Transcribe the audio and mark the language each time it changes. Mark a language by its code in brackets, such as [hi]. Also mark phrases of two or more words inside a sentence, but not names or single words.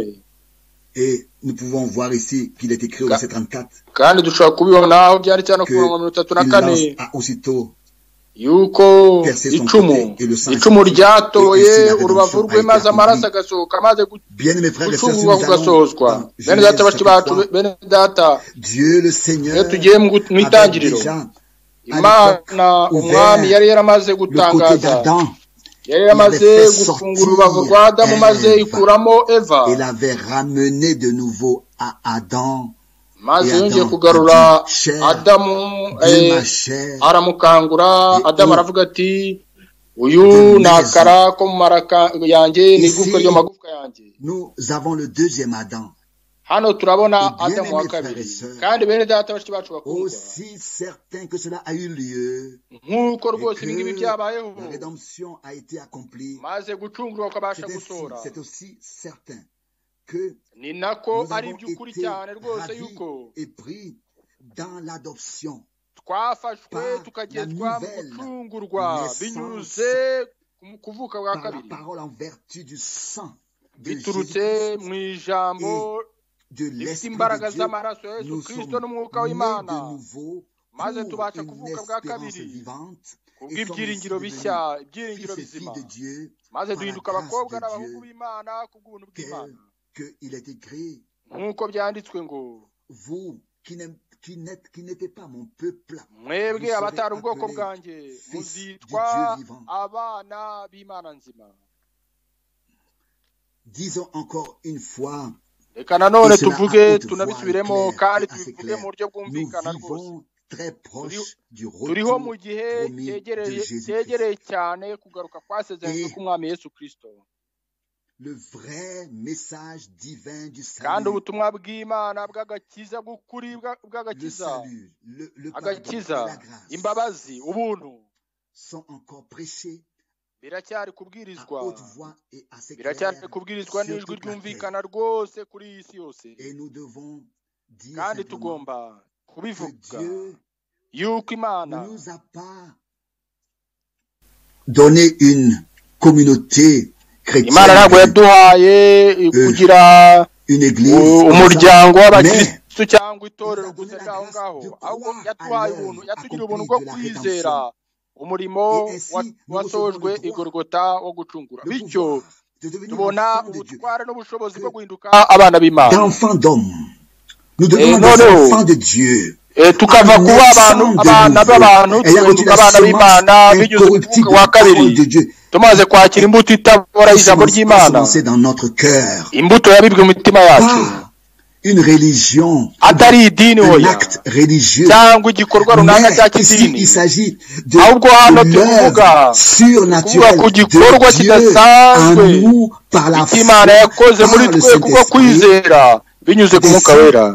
[fr] Et nous pouvons voir ici qu'il est écrit au verset 34 qu'il lance aussitôt percer son côté et le sang bien mes frères et sœurs, si nous allons Dieu le Seigneur avait déjà ouvert le côté d'Adam. Il avait fait sortir Ève et l'avait ramené de nouveau à Adam. [rw] maze yongeye kugarura Adamu aramukangura. Adamu aravuga ati uyu nakara ko mu maraka yanjye n'igufwa ryo magufwa yanjye. [fr] Nous avons le deuxième Adam. [rw] Hano turabona Adamu wa kabiri kandi bene data bashiki bacu bakundwa. [fr] Aussi certain que cela a eu lieu, [rw] nkuko rwose ibingibi byabayeho, [fr] la rédemption a été accomplie. [rw] maze gucungurwa kwabasha gutora. [fr] C'est aussi certain que [rw] ni nako ari by'ukuri cyane rwose yuko [fr] pris dans l'adoption, [rw] twafashwe tukagezwa mu gucungurwa binyuze mu kuvuka bwa kabiri, [fr] parole en vertu du sang [rw] biturutse mu ijambo rifite imbaraga z'amaraso ya Yesu Kristo n'umwuka w'Imana, maze tubasha kuvuka bwa kabiri kubw'ibyiringiro bishya, ibyiringiro bizima, maze duhinduka abakobwa n'abahungu b'Imana kubw'ubuntu bw'Imana. [fr] Il est écrit, [rw] nk'uko byanditswe ngo [fr] vous qui n'était pas mon peuple, [rw] mwebwe abatari ubwoko bwanjye muzitwa abana b'Imana nzima. [fr] Disons encore une fois, [rw] reka nanone tuvuge tunabisubiremo kandi tubivuge mu buryo bwumvikana rwose. turiho mu gihe cyegereye cyane kugaruka kwasezeranywe k'umwami Yesu Kristo. [fr] Le vrai message divin du salut, [rw] kandi ubutumwa bw'Imana bw'agakiza bw'ukuri bw'agakiza, agakiza, imbabazi, ubuntu [fr] sont encore prêchés, [rw] biracyari kubwirizwa, biracyari kubwirizwa n'ijwi ryumvikana rwose kuri iyi si yose. kandi tugomba kubivuga yuko Imana [fr] nous a pas donné une communauté. [rw] Imana ntabwo yaduhaye kugira umuryango w'abakristo cyangwa itorero gusa aho ngaho, ahubwo yaduhaye ubuntu, yatugira ubuntu bwo kwizera umurimo wasojwe igorogota wo gucungura, bityo tubona ubutware n'ubushobozi bwo guhinduka abana b'Imana. [fr] Nous devenons des enfants de Dieu. [rw] tukava kuba abana b'abantu tugahinduka abana b'Imana binyuze ku wa kabiri, tumaze kwakira imbuto itabora ijambo ry'Imana, imbuto yabibwe mu mitima yacu, atari idini hoya cyangwa igikorwa runaka cya kidini, ahubwo hano tuvuga ku gikorwa kidasanzwe Imana yakoze muri twe kubwo kwizera binyuze ku mwuka wera.